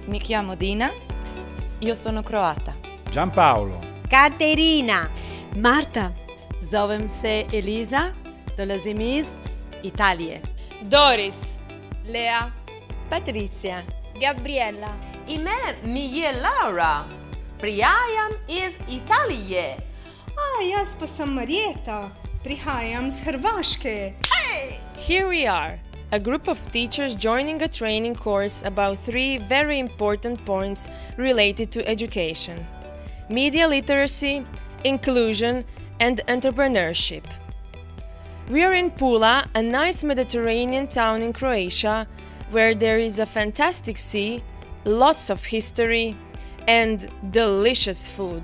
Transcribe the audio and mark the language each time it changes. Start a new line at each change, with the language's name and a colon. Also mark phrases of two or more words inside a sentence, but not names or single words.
Italian: chiamo Dina. Io sono croata. Giampaolo. Caterina. Marta.
Croatian: Zovem se Eliza, dolazim iz Italije. Doris. Lea. Patrizia. Gabriella.
Slovenian: Ime mi je Laura. Prihajam iz Italije. Jaz pa sam Marjeta. Prihajam z Hrvaške.
English: Here we are, a group of teachers joining a training course about 3 very important points related to education: media literacy, inclusion, and entrepreneurship. We are in Pula, a nice Mediterranean town in Croatia, where there is a fantastic sea, lots of history, and delicious food.